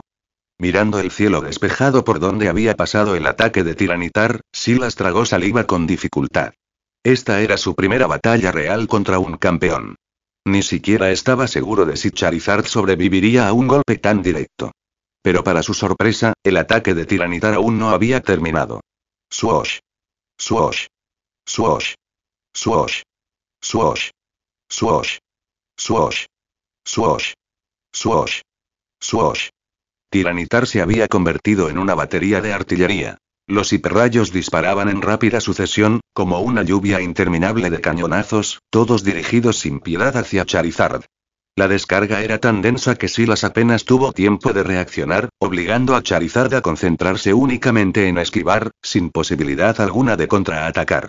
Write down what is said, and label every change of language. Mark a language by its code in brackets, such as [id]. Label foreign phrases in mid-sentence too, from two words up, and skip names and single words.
[es] Mirando el cielo despejado por donde había pasado el ataque de Tiranitar, Silas tragó saliva con dificultad. Esta era su primera batalla real contra un campeón. Ni siquiera estaba seguro de si Charizard sobreviviría a un golpe tan directo. Pero para su sorpresa, el ataque de Tiranitar aún no había terminado. Swoosh. Swoosh. Swoosh. Swoosh. Swoosh. Swoosh. Swoosh. Swoosh. Swoosh. Swoosh. Tiranitar se había convertido en una batería de artillería. Los hiperrayos disparaban en rápida sucesión, como una lluvia interminable de cañonazos, todos dirigidos sin piedad hacia Charizard. La descarga era tan densa que Silas apenas tuvo tiempo de reaccionar, obligando a Charizard a concentrarse únicamente en esquivar, sin posibilidad alguna de contraatacar.